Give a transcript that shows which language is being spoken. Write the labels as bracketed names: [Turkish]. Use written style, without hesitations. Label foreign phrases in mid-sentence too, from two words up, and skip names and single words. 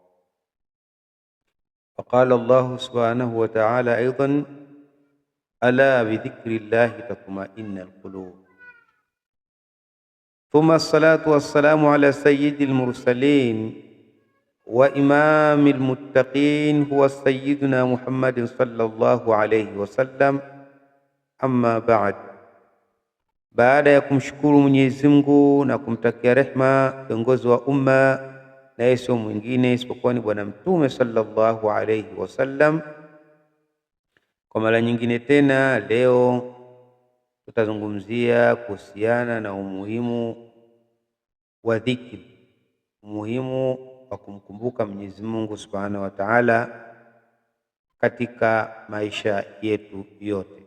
[Arabic] فقال الله سبحانه وتعالى أيضا: ألا بذكر الله تطمئن القلوب. ثم الصلاة والسلام على سيد المرسلين وإمام المتقين هو سيدنا محمد صلى الله عليه wasallam. أما بعد, [Swahili] baada ya kumshukuru Mwenyezi Mungu na kumtakia rehma kiongozi wa umma, na sio mwingine isipokuwa ni Bwana Mtume [Arabic] صلى الله عليه وسلم, [Swahili] kwa mara nyingine tena leo tutazungumzia kuhusiana na umuhimu wa dhikri, umuhimu wa kumkumbuka Mwenyezi Mungu [Arabic] سبحانه وتعالى [Swahili] katika maisha yetu yote.